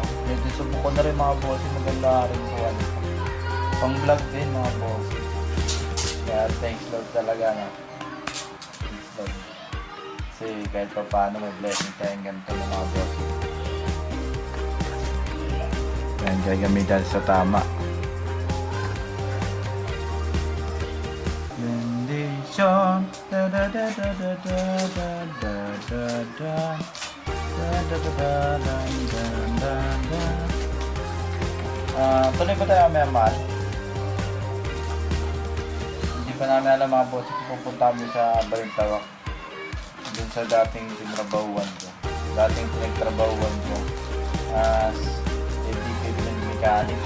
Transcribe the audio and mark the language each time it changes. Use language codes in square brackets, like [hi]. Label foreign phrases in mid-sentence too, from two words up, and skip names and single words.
[tl] Medyo subok ko na rin mga boss, maganda rin kuha nito. Pang vlog din mga boss. Kaya [en] thanks Lord [tl] talaga, no? [en] Thanks Lord. [tl] Kasi kahit pa paano may blessing tayong ganito ng mga boss. Yan, gagamitan sa tama. Bendition. Da da da da da da da da da da da da da da. Tuloy ba tayo may mahal? Hindi pa namin alam mga boss kung pupunta kami sa Balintawak. Dun sa dating tinrabahuan ko. Dating pinagtrabahuan ko [en] as equipment mechanic.